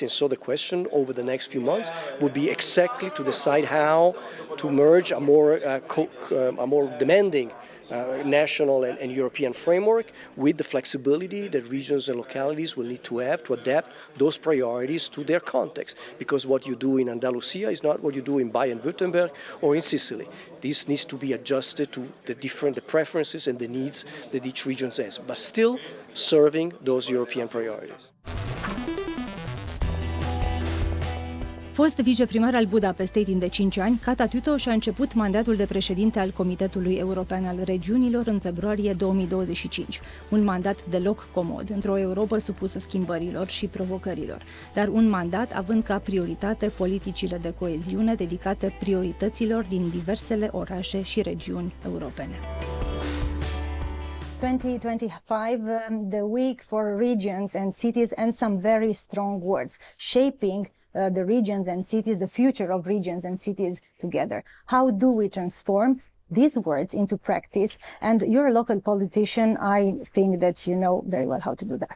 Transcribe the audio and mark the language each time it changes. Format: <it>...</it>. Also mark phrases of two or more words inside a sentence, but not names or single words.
<en>And so the question over the next few months would be exactly to decide how to merge a more demanding national and European framework with the flexibility that regions and localities will need to have to adapt those priorities to their context. Because what you do in Andalusia is not what you do in Baden-Württemberg or in Sicily. This needs to be adjusted to the preferences and the needs that each region has, but still serving those European priorities.</en> <ro>Fost viceprimar al Budapestei timp de 5 ani, Kata Tüto și-a început mandatul de președinte al Comitetului European al Regiunilor în februarie 2025. Un mandat deloc comod, într-o Europă supusă schimbărilor și provocărilor, dar un mandat având ca prioritate politicile de coeziune dedicate priorităților din diversele orașe și regiuni europene.</ro> <en>2025, the week for regions and cities, and some very strong words, shaping the regions and cities, the future of regions and cities together. How do we transform these words into practice? And you're a local politician. I think that you know very well how to do that.</en>